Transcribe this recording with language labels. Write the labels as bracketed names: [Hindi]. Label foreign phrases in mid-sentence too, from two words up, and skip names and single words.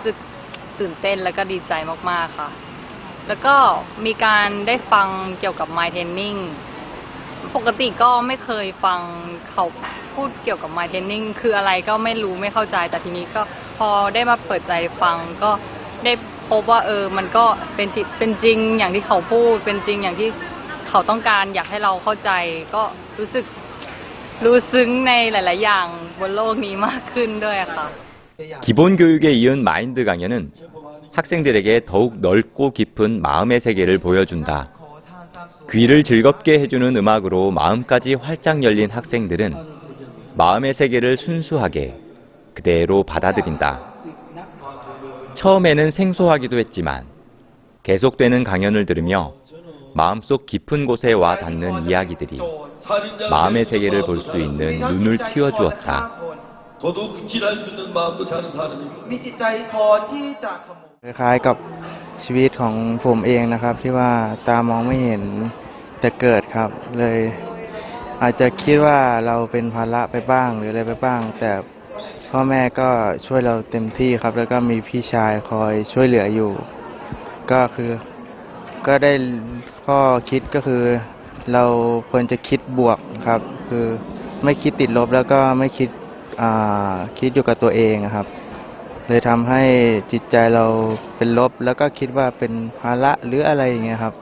[Thai] สึกตื่นเต้นแล้วก็ดีใจมากๆค่ะแล้วก็มีการได้ฟังเกี่ยวกับ [English] My Training [Thai] ปกติก็ไม่เคยฟังเขาพูดเกี่ยวกับ [English] My Training [Thai] คืออะไรก็ไม่รู้ไม่เข้าใจแต่ทีนี้ก็พอได้มาเปิดใจฟังก็ได้พบว่ามันก็เป็นจริงอย่างที่เขาพูดเป็นจริงอย่างที่เขาต้องการอยากให้เราเข้าใจก็รู้สึกรู้ซึ้งในหลายๆอย่างบนโลกนี้มากขึ้นด้วยค่ะ [Korean] 기본 교육에 이은 마인드 강연은 학생들에게 더욱 넓고 깊은 마음의 세계를 보여준다. 귀를 즐겁게 해주는 음악으로 마음까지 활짝 열린 학생들은 마음의 세계를 순수하게 그대로 받아들인다. 처음에는 생소하기도 했지만 계속되는 강연을 들으며 마음속 깊은 곳에 와 닿는 이야기들이 마음의 세계를 볼 수 있는 눈을 틔워주었다. [Thai] คล้ายๆกับชีวิตของผมเองนะครับที่ว่าตามองไม่เห็นแต่เกิดครับเลยอาจจะคิดว่า เราเป็นภาระไปบ้างหรืออะไรไปบ้างแต่พ่อแม่ก็ช่วยเราเต็มที่ครับแล้วก็มีพี่ชายคอยช่วยเหลืออยู่ก็คือก็ได้ข้อคิดก็คือเราควรจะคิดบวกครับคือไม่คิดติดลบแล้วก็ไม่คิดอยู่กับตัวเองครับเลยทำให้จิตใจเราเป็นลบแล้วก็คิดว่าเป็นภาระหรืออะไรอย่างเงี้ยครับ